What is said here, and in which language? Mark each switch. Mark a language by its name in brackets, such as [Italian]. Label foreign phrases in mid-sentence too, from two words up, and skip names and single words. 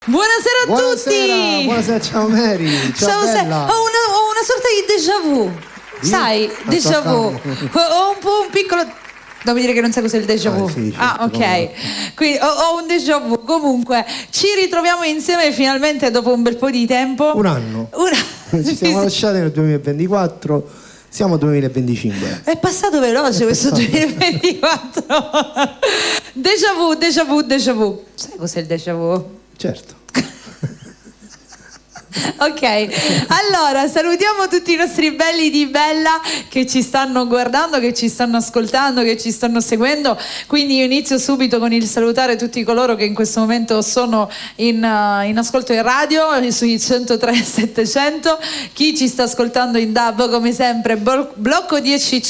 [Italian] Buonasera a tutti! Buonasera, ciao Mary, ciao Bella. Ho una sorta di [French] déjà vu, [Italian] sai, [French] déjà vu. [Italian] Ho un po' un piccolo... Devo dire che non sai cos'è il [French] déjà vu. [Italian] Sì, certo, ok. Quindi ho un [French] déjà vu. [Italian] Comunque, ci ritroviamo insieme finalmente dopo un bel po' di tempo. Un anno. Ci siamo lasciati nel 2024, siamo 2025. È passato veloce questo 2024. [French] Déjà vu. [Italian] Sai cos'è il [French] déjà vu? [Italian] Certo. Ok, allora salutiamo tutti i nostri belli di Bella che ci stanno guardando, che ci stanno ascoltando, che ci stanno seguendo. Quindi io inizio subito con il salutare tutti coloro che in questo momento sono in ascolto in radio sui 103.700, chi ci sta ascoltando in DAB come sempre blocco 10C.